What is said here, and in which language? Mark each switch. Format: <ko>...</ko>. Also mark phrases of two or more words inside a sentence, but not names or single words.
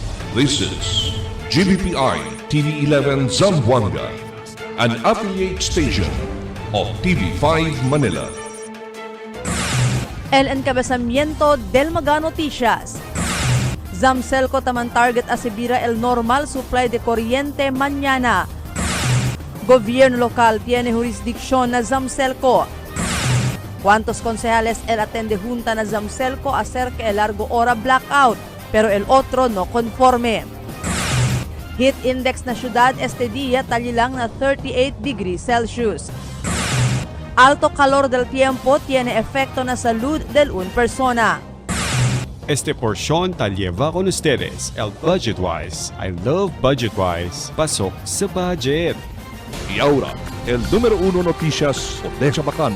<en>This is GBPI TV11 Zamboanga, an affiliate station of TV5 Manila.</en> <cbk>El encabezamiento del Mega Noticias. Zamcelco taman target asibira el normal supply de corriente mañana. Gobierno local tiene jurisdicción na Zamcelco. ¿Cuántos concejales el atende junta na Zamcelco acerca el largo hora blackout, pero el otro no conforme? Heat index na syudad este día talilang na 38 degrees Celsius. Alto calor del tiempo tiene efecto na salud del un persona. Este porción te lleva con ustedes el Budget Wise.</cbk> <en>I love Budget Wise.</en> <tl>Pasok sa budget.</tl> <cbk>Y ahora, el número 1 noticias de Chabacano.</cbk>